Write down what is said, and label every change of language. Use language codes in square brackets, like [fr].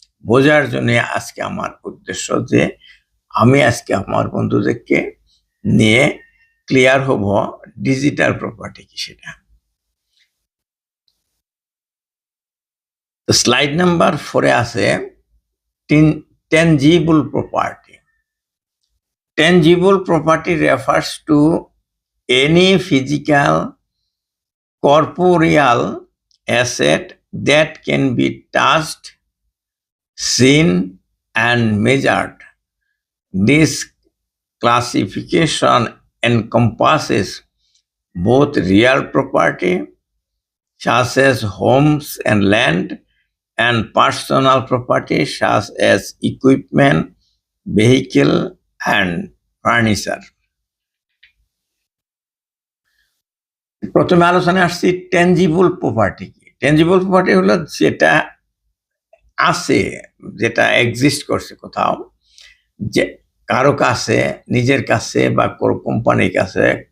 [bn] বোঝার জন্য আজকে আমার উদ্দেশ্য যে আমি আজকে আমার বন্ধুদেরকে নিয়ে ক্লিয়ার হব ডিজিটাল প্রপার্টি কি সেটা। তো স্লাইড নাম্বার 4 আছে tangible property. [en] Tangible property refers to any physical corporeal asset that can be touched, seen, and measured. This classification encompasses both real property, such as homes and land, and personal property, such as equipment, vehicle, and furniture. [bn] প্রথমে আলোচনায় আসছি tangible property কি। Tangible property হলো যেটা আছে, যেটা exist করছে কোথাও, যে কারো কাছে, নিজের কাছে বা কোনো কোম্পানির কাছে,